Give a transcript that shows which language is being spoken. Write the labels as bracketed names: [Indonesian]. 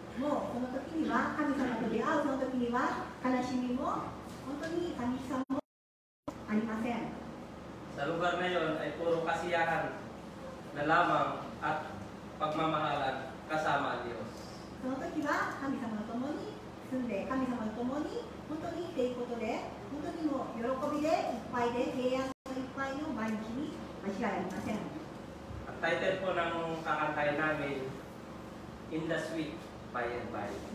[Japanese] もうその時には神様と出会うその時には悲しみも本当に寂しさもありません。 [Filipino] Sa lugar na yon ay puro kasiyahan na lamang at pagmamahalan kasama ang Diyos. [Japanese] その時は神様と共に住んで神様と共に本当に生きていくことで本当にもう喜びでいっぱいで平安いっぱいの毎日に間違いありません。 [Filipino] Ang title po ng kakantahin namin, In the Sweet by and by.